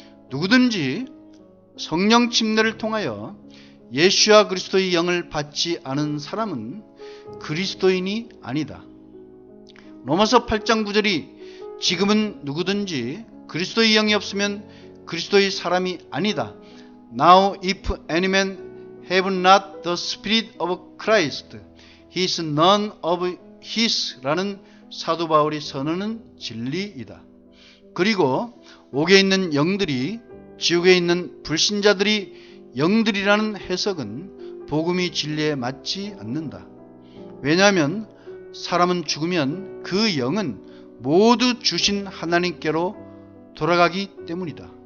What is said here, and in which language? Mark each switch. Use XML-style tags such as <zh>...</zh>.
<ko>누구든지 성령 침례를 통하여 예수와 그리스도의 영을 받지 않은 사람은 그리스도인이 아니다. 로마서 8장 9절이 지금은 누구든지 그리스도의 영이 없으면 그리스도의 사람이 아니다.</ko> <en>Now if any man have not the spirit of Christ, he is none of his</en> <ko>라는 사도 바울이 선언하는 진리이다. 그리고 옥에 있는 영들이 지옥에 있는 불신자들이 영들이라는 해석은 복음이 진리에 맞지 않는다. 왜냐하면 사람은 죽으면 그 영은 모두 주신 하나님께로 돌아가기 때문이다.</ko>